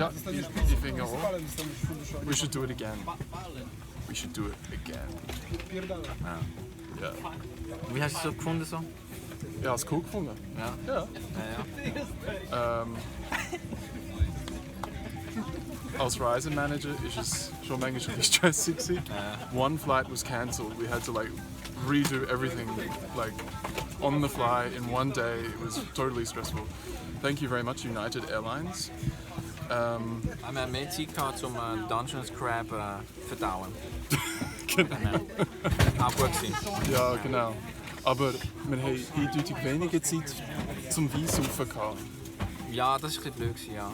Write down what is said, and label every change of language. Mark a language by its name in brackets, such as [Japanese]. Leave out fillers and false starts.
[German] Ja, ich finde auch. [English] We should do it again. We should do it again. [German] Ja. Ja. Wie hast du es so gefunden? So? Ja, hast du cool gefunden? Ja. Ja. Als Reisemanager ist es schon manchmal ein bisschen stressig gewesen. [English] One flight was cancelled. We had to like redo everything like on the fly in one day. It was totally stressful. Thank you very much, United Airlines. [German] Wir haben mehr Zeit gehabt, um Dungeons Crab verdauen. Genau. Auch gut gewesen. Ja, genau. Aber wir haben eindeutig weniger Zeit zum Weinsaufen gehabt. Ja, das war ein bisschen blöd gewesen, ja.